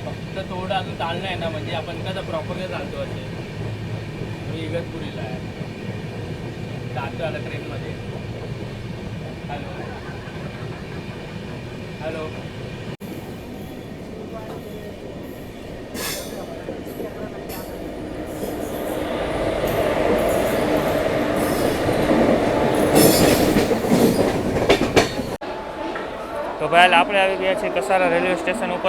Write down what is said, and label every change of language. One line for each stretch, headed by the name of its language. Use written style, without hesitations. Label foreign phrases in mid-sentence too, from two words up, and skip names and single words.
Marathi: तर थोडं अजून चाललं आहे ना, म्हणजे आपण कसं प्रॉपरली चालतो असे. मी इगतपुरीला आहे, जातो आता ट्रेनमध्ये.
English: hello hello.
Gujarati: તો ભાઈ આપણે આવી ગયા છીએ કસારા રેલવે સ્ટેશન ઉપર.